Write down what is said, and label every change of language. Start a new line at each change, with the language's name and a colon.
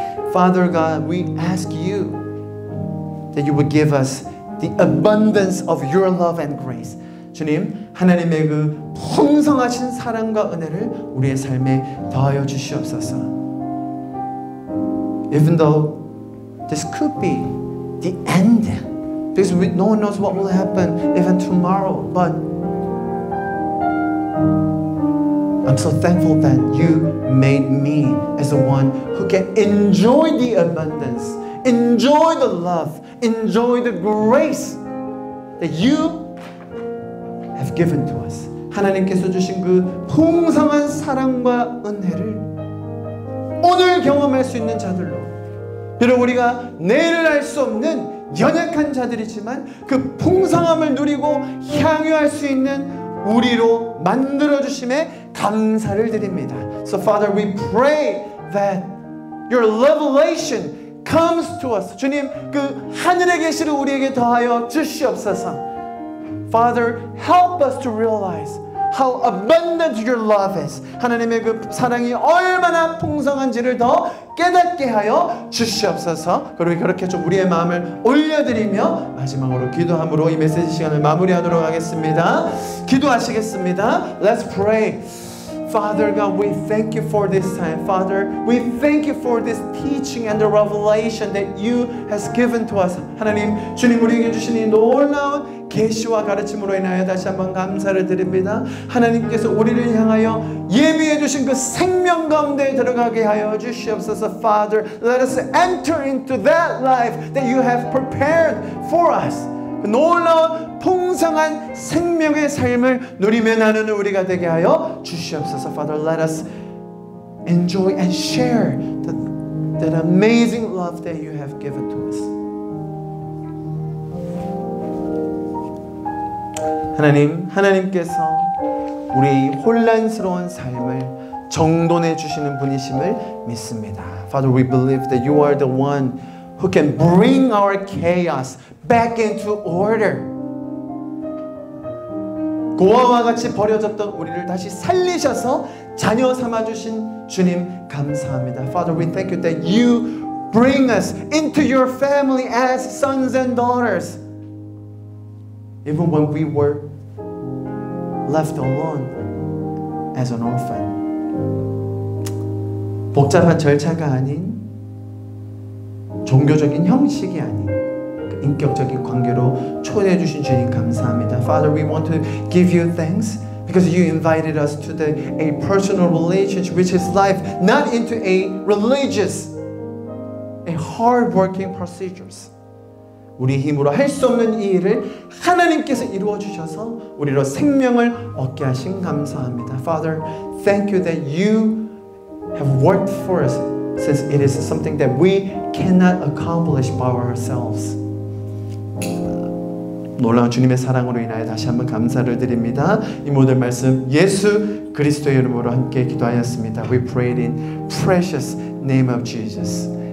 English: Father God, we ask you that you would give us the abundance of your love and grace.
Korean: 주님, 하나님의 그 풍성하신 사랑과 은혜를 우리의 삶에 더하여 주시옵소서.
English: Even though this could be the end, because no one knows what will happen even tomorrow, but I'm so thankful that you made me as the one who can enjoy the abundance, enjoy the love, enjoy the grace that you have given to us.
Korean: 하나님께서 주신 그 풍성한 사랑과 은혜를 오늘 경험할 수 있는 자들로, 비록 우리가 내일을 알 수 없는 연약한 자들이지만 그 풍성함을 누리고 향유할 수 있는 우리로 만들어주심에 감사를 드립니다.
English: So Father, we pray that your revelation comes to us.
Korean: 주님, 그 하늘의 계시를 우리에게 더하여 주시옵소서.
English: Father, help us to realize how abundant your love is.
Korean: 하나님의 그 사랑이 얼마나 풍성한지를 더 깨닫게 하여 주시옵소서. 그리고 그렇게 좀 우리의 마음을 올려드리며 마지막으로 기도함으로 이 메시지 시간을 마무리하도록 하겠습니다. 기도하시겠습니다.
English: Let's pray. Father God, we thank you for this time. Father, we thank you for this teaching and the revelation that you has given to us.
Korean: 하나님, 주님 우리에게 주신 이 놀라운 계시와 가르침으로 인하여 다시 한번 감사를 드립니다. 하나님께서 우리를 향하여 예비해 주신 그 생명 가운데 들어가게 하여 주시옵소서.
English: Father, let us enter into that life that you have prepared for us.
Korean: 놀라운 풍성한 생명의 삶을 누리며 나누는 우리가 되게 하여 주시옵소서.
English: Father, let us enjoy and share that amazing love that you have given to us.
Korean: 하나님께서 우리의 혼란스러운 삶을 정돈해 주시는 분이심을 믿습니다.
English: Father, we believe that you are the one who can bring our chaos back into order.
Korean: 고아와 같이 버려졌던 우리를 다시 살리셔서 자녀 삼아 주신 주님 감사합니다.
English: Father, we thank you that you bring us into your family as sons and daughters. Even when we were left alone as an orphan.
Korean: 복잡한 절차가 아닌 종교적인 형식이 아닌 그 인격적인 관계로 초대해 주신 주님 감사합니다.
English: Father, we want to give you thanks because you invited us to a personal relationship which is life, not into a religious, a hard-working procedures.
Korean: 우리 힘으로 할 수 없는 이 일을 하나님께서 이루어 주셔서 우리로 생명을 얻게 하신 감사합니다.
English: Father, thank you that you have worked for us since it is something that we cannot accomplish by ourselves.
Korean: 놀라운 주님의 사랑으로 인하여 다시 한번 감사를 드립니다. 이 모든 말씀 예수 그리스도의 이름으로 함께 기도하였습니다.
English: We prayed in precious name of Jesus.